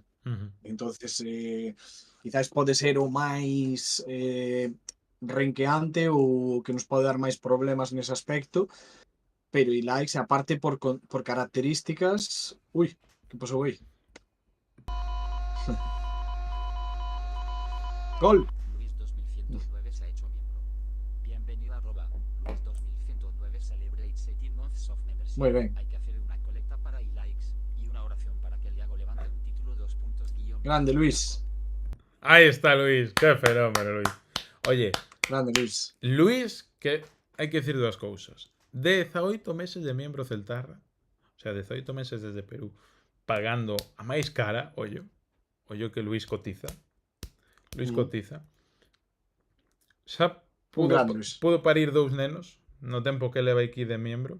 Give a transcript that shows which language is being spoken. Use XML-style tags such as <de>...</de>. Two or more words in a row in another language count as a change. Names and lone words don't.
<gl>Entonces, quizás pode ser o máis renqueante ou que nos pode dar máis problemas nese aspecto, pero Ilais, aparte por características... Ui, que pasou aí? Gol!</gl> <es>Luis 2109 se ha hecho miembro. Bienvenido a Luis 2109</es> <en>celebrates 18 months of membership.</en> <es>Muy bien. Hay que hacer una colecta para likes y una oración para que el Iago levante un título 2 puntos guión. Grande, Luis. Ahí está Luis, qué fenómeno, Luis. Oye, Grande, Luis. Luis,</es> <gl>que hai que decir dúas cousas. 18 meses de miembro celtarra,</gl> <es>o sea,</es> <gl>18 meses desde Perú, pagando a máis cara, ollo que Luis cotiza. Luis cotiza. Xa pudo parir 2 nenos no tempo que leva aquí de miembro.</gl>